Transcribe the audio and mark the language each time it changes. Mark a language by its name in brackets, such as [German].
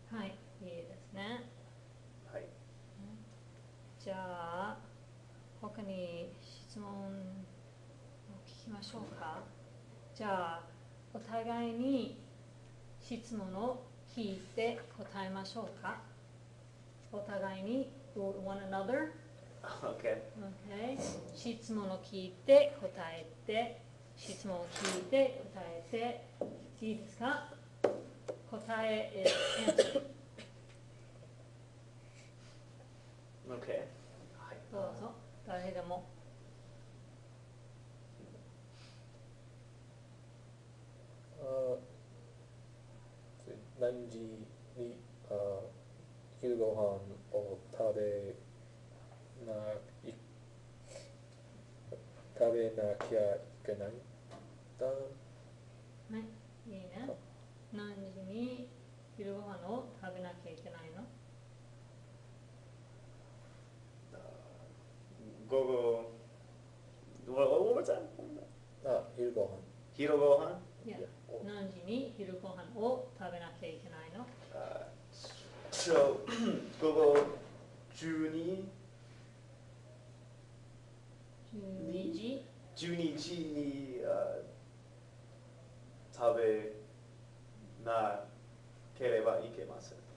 [Japanese] はい、いいですね。はい。じゃあ、他に質問を聞きましょうか。じゃあ、お互いに質問を聞いて答えましょうか。お互いに [English] one another。 Okay. Okay. [Japanese] 質問を聞いて答えて、質問を聞いて答えて、いいですか？ [English] 答え is answer。 Okay. はい。 [Japanese] どうぞ、誰でも。何時に昼ご飯を食べなきゃいけないんだ。ね、いいね。何時に昼ご飯を食べなきゃいけないの？ [English] 午後 One more time. [Japanese] 昼ご飯。昼ご飯いや、何時に昼ご飯を食べなきゃいけないの？ So 午後12 12時に食べなければいけません。